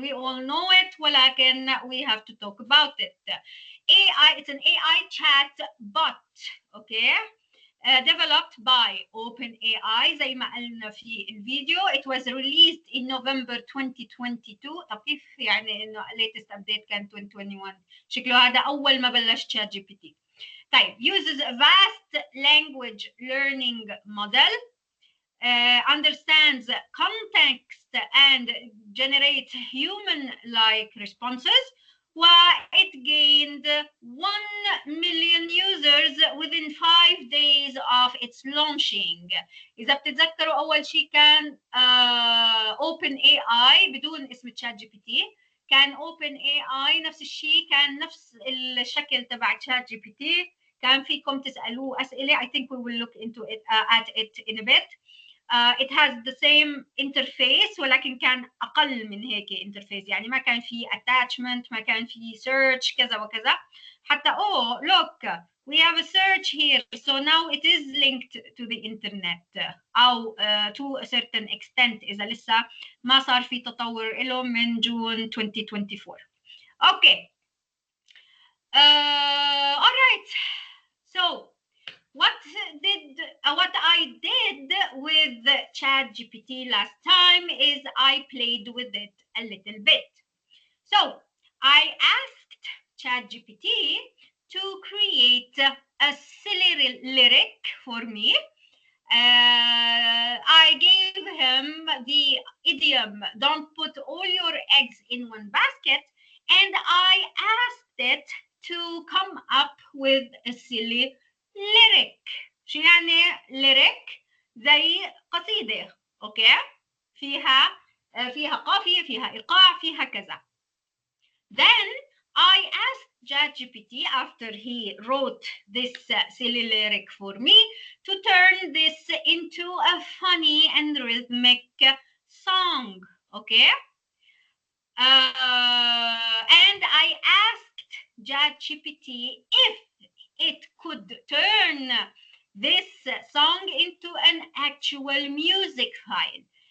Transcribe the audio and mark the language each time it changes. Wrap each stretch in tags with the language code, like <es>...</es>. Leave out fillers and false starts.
<en>We all know it,</en> <ar>ولكن</ar> <en>we have to talk about it. AI, it's an AI chat bot, okay? Developed by</en> <ar>OpenAI زي ما قلنا في الفيديو.</ar> <en>It was released in November 2022.</en> <ar>طب كيف يعني إنه</ar> <en>latest update</en> <ar>كان 2021؟ شكله هذا أول ما بلش ChatGPT.</ar> <en>طيب uses a vast language learning model, understands context and generates human-like responses. It gained 1 million users within 5 days of its launching.</en> <ar>إذا بتتذكروا أول شيء كان OpenAI بدون اسم ChatGPT. كان OpenAI نفس الشيء، كان نفس الشكل تبع ChatGPT. كان فيكم تسألوه أسئلة.</ar> <en>I think we will look into it at it in a bit. It has the same interface</en> <ar>ولكن كان أقل من هيك interface، يعني ما كان في attachment، ما كان في search كذا وكذا.</ar> <en>حتى look, we have a search here, so now it is linked to the internet أو to a certain extent</en> <ar>إذا لسه ما صار في تطور له من جون</ar> <en>2024. Okay. All right. So what I did with ChatGPT last time is I played with it a little bit. So I asked ChatGPT to create a silly lyric for me. I gave him the idiom, don't put all your eggs in one basket, and I asked it to come up with a silly lyric.</en> <ar>شو يعني lyric؟ زي قصيدة، اوكي؟ فيها قافية، فيها إيقاع، فيها كذا.</ar> <en>Then I asked ChatGPT after he wrote this silly lyric for me to turn this into a funny and rhythmic song, okay? And I asked ChatGPT if it could turn this song into an actual music file.</en>